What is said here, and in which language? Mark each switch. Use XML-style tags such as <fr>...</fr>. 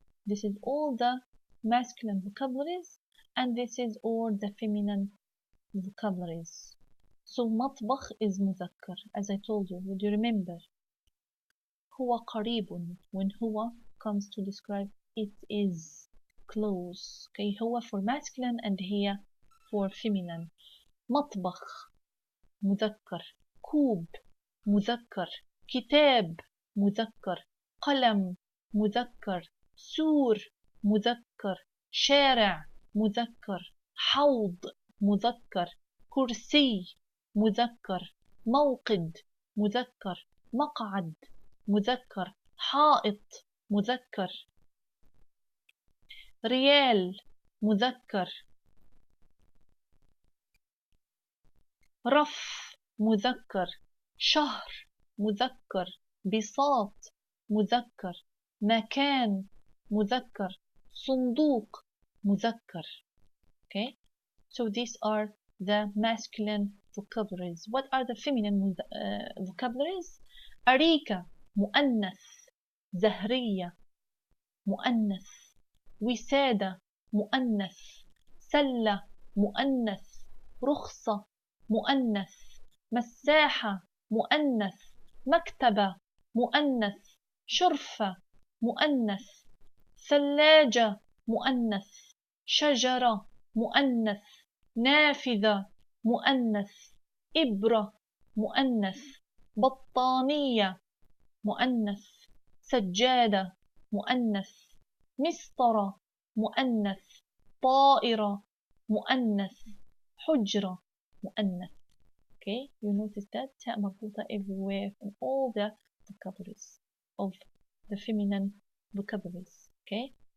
<en>This is all the masculine vocabularies and this is all the feminine vocabularies. So مطبخ is مذكر, as I told you. Would you remember?</en> <ar>هو قريب,</ar> <en>when هو comes to describe it is close. Okay, هو for masculine and هي for feminine.</en> <ar>مطبخ مذكر, كوب مذكر, كتاب مذكر, قلم مذكر, سور مذكر, شارع مذكر, حوض مذكر, كرسي مذكر, موقد مذكر, مقعد مذكر, حائط مذكر, ريال مذكر, رف مذكر, شهر مذكر, بساط مذكر, مكان مذكر, صندوق مذكر.</ar> <en>Okay, so these are the masculine vocabularies. What are the feminine vocabularies?</en> <ar>أريكة مؤنث, زهرية مؤنث, وسادة مؤنث, سلة مؤنث, رخصة مؤنث, مساحة مؤنث, مكتبة مؤنث, شرفة مؤنث, ثلاجة مؤنث, شجرة مؤنث, نافذة مؤنث, إبرة مؤنث, بطانية مؤنث, سجادة مؤنث, مسطرة مؤنث, طائرة مؤنث, حجرة مؤنث.</ar> <en>Okay, you notice that تاء مربوطة everywhere in all the vocabularies of the feminine vocabularies. Okay,</en>